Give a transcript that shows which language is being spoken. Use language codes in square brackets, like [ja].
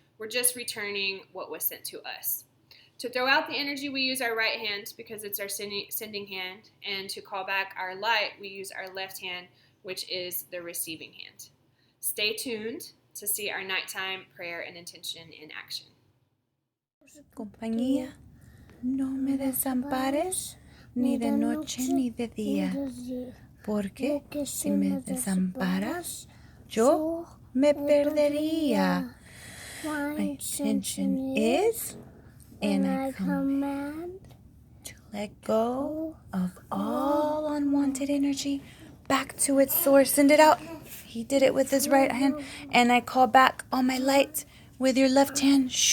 [en] We're just returning what was sent to us. To throw out the energy, we use our right hand because it's our sending hand. And to call back our light, we use our left hand, which is the receiving hand. Stay tuned to see our nighttime prayer and intention in action. [es] Compañía, no me desampares ni de noche ni de día, porque si me desamparas, yo me perdería. [en] My intention is, and I command to let go of all unwanted energy back to its source. Send it out. He did it with his right hand, and I call back all my light with your left hand.